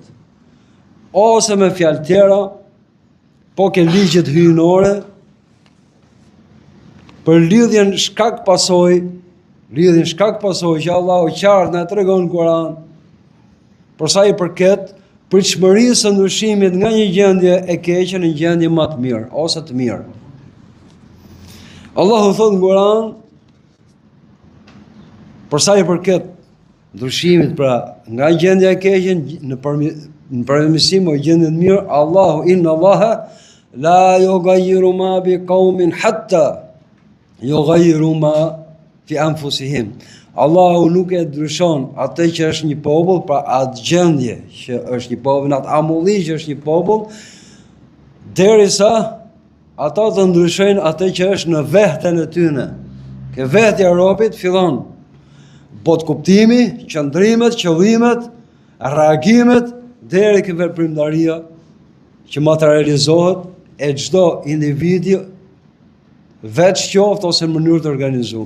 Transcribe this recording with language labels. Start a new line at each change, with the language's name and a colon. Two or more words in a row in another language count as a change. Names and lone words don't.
Albanian: Ose me fjalë tjera, po ke ligjet hyjnore për lidhjen shkak pasojë që Allahu qartë na tregon në Kur'an, për sa i përket pritshmërisë së ndryshimit nga një gjendje e keqe në një gjendje më të mirë ose të mirë. Allahu thotë në Kur'an, për sa i përket ndryshimit pra nga gjendja e keqe në përmirësim o gjendje të mirë, Allahu
Arabic: إن الله لا يغير ما بقوم حتى يغيروا ما في أنفسهم.
Albanian: Allahu nuk e ndryshon atë që është një popull, pra atë gjendje që është një popull, atë amulli që është një popull, derisa ata të ndryshojnë atë që është në veten e tyre. Ke vetja e robit fillon bot kuptimi, qëndrimet, qëllimet, reagimet deri ke veprimtaria që materializohet e çdo individi veç qoftë ose në mënyrë të organizuar.